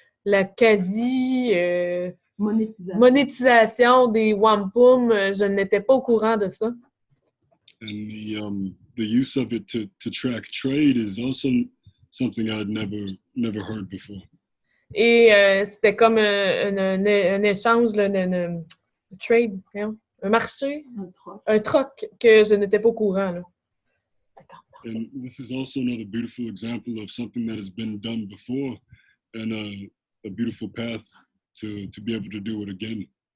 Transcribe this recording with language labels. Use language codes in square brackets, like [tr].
[fr] La quasi monétisation des wampum, je n'étais pas au courant de ça. [en] And the use of it to track trade is also something I'd never heard before. [fr] Et c'était comme un échange, un trade, un marché, un troc que je n'étais pas au courant. Là. [en] And this is also another beautiful example of something that has been done before and a beautiful path to be able to do it again.